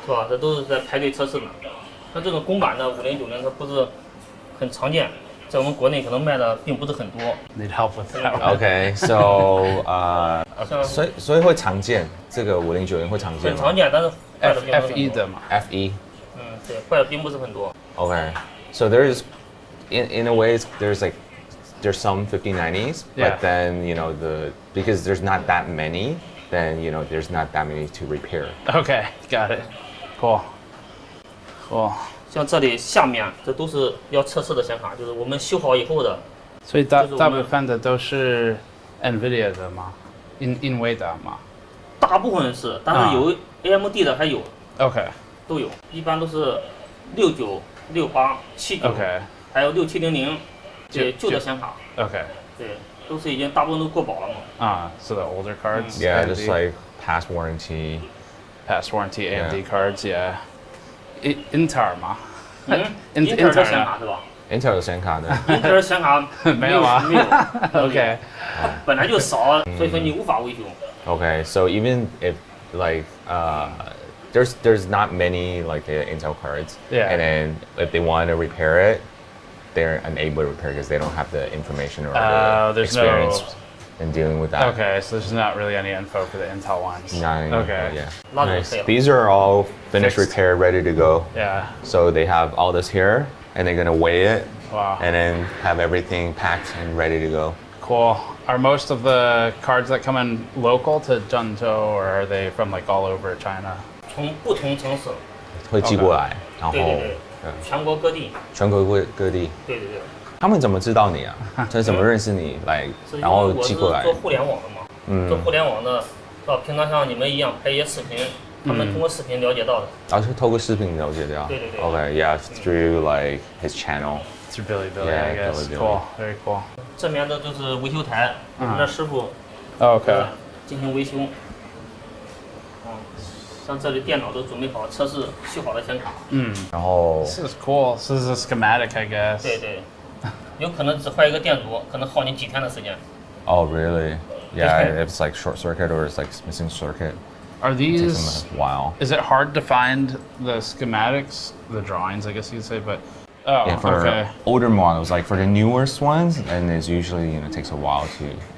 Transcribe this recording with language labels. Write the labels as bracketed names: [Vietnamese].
[Chinese] 是吧？这都是在排队测试呢。像这种公版的5090，它不是很常见，在我们国内可能卖的并不是很多。 [English] Need help with that. Okay, so [Chinese] 所以会常见，这个5090会常见吗？很常见，但是坏的并不是很多。 FE 的嘛。 FE。嗯，对，坏的并不是很多。 [English] Okay, so there's in a way there's some 5090s, but then because there's not that many, then there's not that many to repair. Okay, got it. Cool. [Chinese] 像这里下面这都是要测试的显卡，就是我们修好以后的。所以大部分的都是 NVIDIA 的吗？NVIDIA 吗？大部分是，但是有 AMD 的还有。 [English] OK。 [Chinese] 都有，一般都是69、68、79，还有6700，这旧的显卡。 [English] OK。 [Chinese] 对。都是已经大部分都过保了嘛。 [English] So the older cards. Yeah, AMD. just like past warranty. Past warranty AMD cards. [Chinese] Yeah. Intel 吗？Intel 的显卡是吧？Intel 的显卡的。 Intel 显卡没有啊？没有。 [English] OK. [Chinese] 本来就少，所以说你无法维修。 [English] Okay, so even if like there's not many like Intel cards, Yeah. and then if they want to repair it, they're unable to repair because they don't have the information or the experience in dealing with that. Okay, so there's not really any info for the Intel ones. Not any okay. info, yeah. Nice. These are all finished, repaired, ready to go. Yeah. So they have all this here, and they're gonna weigh it, Wow. and then have everything packed and ready to go. Cool. Are most of the cards that come in local to Zhengzhou, or are they from like all over China? [Chinese] 从不同城市会寄过来，然后对，全国各地。全国各地。对。他们怎么知道你啊？就是怎么认识你来，然后寄过来？做互联网的嘛，做互联网的，平常像你们一样拍一些视频，他们通过视频了解到的。然后是透过视频了解的。对。 [English] Okay, yeah, through like his channel. Through Billy, yeah, I guess. Billy. Cool, very cool. [Chinese] 这面的就是维修台，我们的师傅 [English] OK [Chinese] 进行维修。像这里电脑都准备好，测试修好的显卡。然后 [English] This is cool. This is a schematic, I guess. [Chinese] 对，有可能只换一个电阻，可能耗你几天的时间。 [English] Oh, really? Yeah, if it's like short circuit or it's like missing circuit. Are these? It takes them a while. Is it hard to find the schematics, the drawings, I guess you'd say, but. Oh, yeah, for okay. older models, like for the newest ones, and it's usually takes a while to.